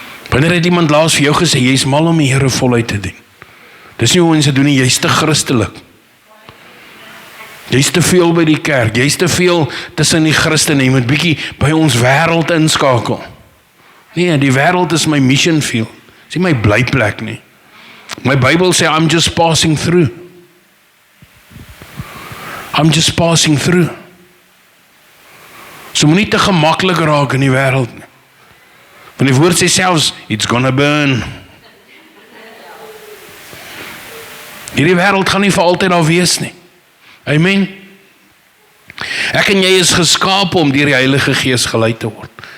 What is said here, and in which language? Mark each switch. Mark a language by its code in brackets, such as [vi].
[af] Wanneer het iemand laas vir jou gesê jy's mal om die Here voluit te dien? Dis nie hoe mense doen nie, jy's te Christelik. Jy's te veel by die kerk, jy's te veel tussen die Christene, jy moet bietjie by ons wêreld inskakel. Nee, die wêreld is my mission field. Dis nie my blyplek nie. My Bybel sê [en] I'm just passing through. I'm just passing through. [af] So moenie te gemaklik raak in die wêreld nie. Want die woord sê selfs, [en] it's gonna burn. [af] Hierdie wêreld gaan nie vir altyd daar wees nie. Amen. Ek en jy is geskaap om deur die Heilige Gees gelei te word.